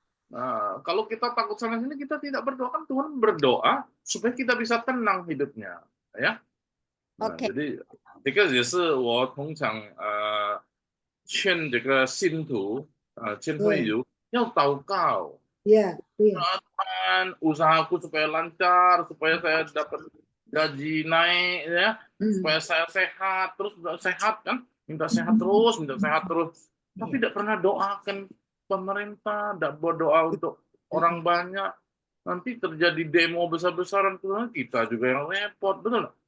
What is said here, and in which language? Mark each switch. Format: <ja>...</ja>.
<id>Nah, kalau kita takut sana sini, kita tidak berdoa, kan Tuhan berdoa supaya kita bisa tenang hidupnya, ya.</id> <zh>Nah, jadi 这个也是我通常劝这个信徒劝会友要祷告。</zh> <id>Tuhan, usahaku supaya lancar, supaya saya dapat gaji naik, ya, supaya saya sehat, terus sehat kan, minta sehat terus, tapi tidak pernah doakan pemerintah, tidak berdoa untuk orang banyak, nanti terjadi demo besar-besaran, kita juga yang repot, betul nggak?</id>